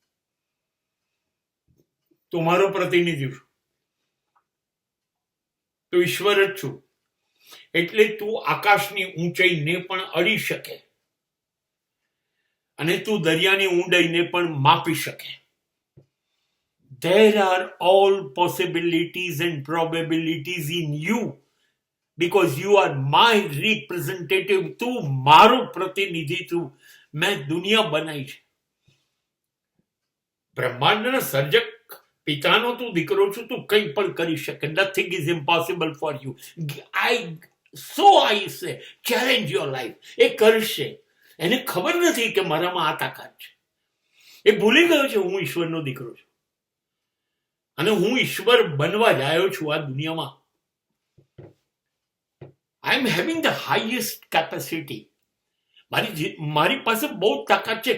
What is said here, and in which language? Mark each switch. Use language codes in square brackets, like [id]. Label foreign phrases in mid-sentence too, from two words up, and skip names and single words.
[gu] તો મારો પ્રતિનિધિ છું, તો ઈશ્વર જ છું. એટલે તું આકાશની ઊંચાઈને પણ અડી શકે અને તું દરિયાની ઊંડાઈને પણ માપી શકે. [en] There are all possibilities and probabilities in you because you are my representative. [gu] તું મારો પ્રતિનિધિ છું. મેં દુનિયા બનાવી છે. બ્રહ્માંડના સર્જક પિતાનો તું દીકરો છું. તું કંઈ પણ કરી શકે. [en] Nothing is impossible for you. I say challenge your life. [gu] એ કરશે. એને ખબર નથી કે મારામાં આ તાકાત છે. એ ભૂલી ગયો છે હું ઈશ્વરનો દીકરો છું અને હું ઈશ્વર બનવા જ આવ્યો છું આ દુનિયામાં. [en] I am having the highest capacity. [gu] મારી પાસે બહુ તાકાત છે.